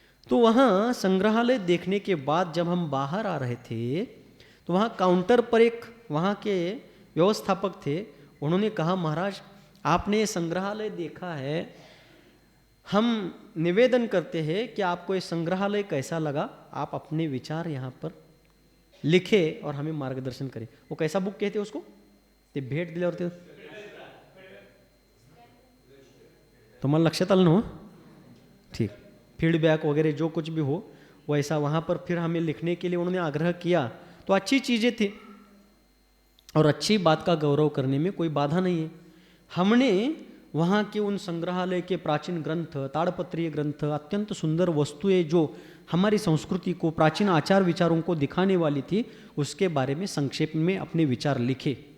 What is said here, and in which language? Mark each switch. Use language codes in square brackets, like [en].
[hi] तो वहाँ संग्रहालय देखने के बाद जब हम बाहर आ रहे थे तो वहाँ काउंटर पर एक वहाँ के व्यवस्थापक थे। उन्होंने कहा, महाराज आपने संग्रहालय देखा है, हम निवेदन करते हैं कि आपको ये संग्रहालय कैसा लगा, आप अपने विचार यहाँ पर लिखे और हमें मार्गदर्शन करें। वो कैसा बुक कहते उसको? [mr] ते भेट दिल्यावर ते तुम्हाला लक्षात आलं ना हो? [hi] ठीक, फीडबैक वगैरह जो कुछ भी हो वैसा वहाँ पर फिर हमें लिखने के लिए उन्होंने आग्रह किया। तो अच्छी चीज़ें थी और अच्छी बात का गौरव करने में कोई बाधा नहीं है। हमने वहाँ के उन संग्रहालय के प्राचीन ग्रंथ, ताड़पत्रीय ग्रंथ, अत्यंत सुंदर वस्तुएं जो हमारी संस्कृति को, प्राचीन आचार विचारों को दिखाने वाली थी, उसके बारे में संक्षेप में अपने विचार लिखे।